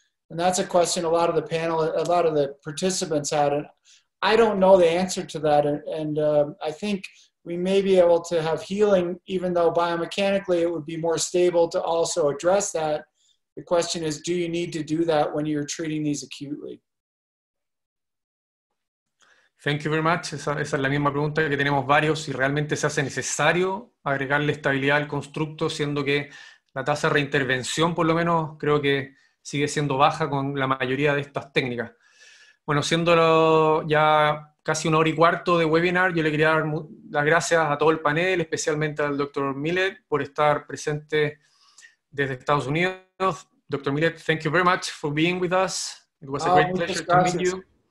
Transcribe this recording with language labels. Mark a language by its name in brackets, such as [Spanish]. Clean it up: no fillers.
[English] And that's a question a lot of the participants had, and I don't know the answer to that. And I think we may be able to have healing, even though biomechanically it would be more stable to also address that. The question is, do you need to do that when you're treating these acutely? Thank you very much. [Spanish] Esa es la misma pregunta que tenemos varios, si realmente se hace necesario agregarle estabilidad al constructo, siendo que la tasa de reintervención, por lo menos, creo que sigue siendo baja con la mayoría de estas técnicas. Bueno, siendo ya casi 1 hora y cuarto de webinar, yo le quería dar las gracias a todo el panel, especialmente al Dr. Millet por estar presente desde Estados Unidos. Dr. [English] Millet, thank you very much for being with us. It was a great pleasure to meet you.